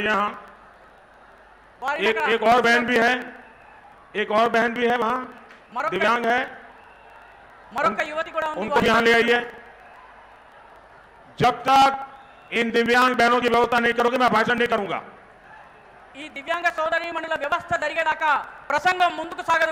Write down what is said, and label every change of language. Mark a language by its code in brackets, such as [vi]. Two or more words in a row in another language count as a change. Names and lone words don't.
[hi] यहां एक और बहन भी है, एक और बहन भी है वहां, दिव्यांग है, [te] మరొక యువతి కూడా ఉంది. [hi] उनको यहां ले आइए. जब तक इन दिव्यांग बहनों की व्यवस्था नहीं करोगे मैं भाषण नहीं करूंगा. [te] ఈ దివ్యాంగ సోదరీమణుల వ్యవస్థ జరిగేదాకా ప్రసంగం ముందుకు సాగదు.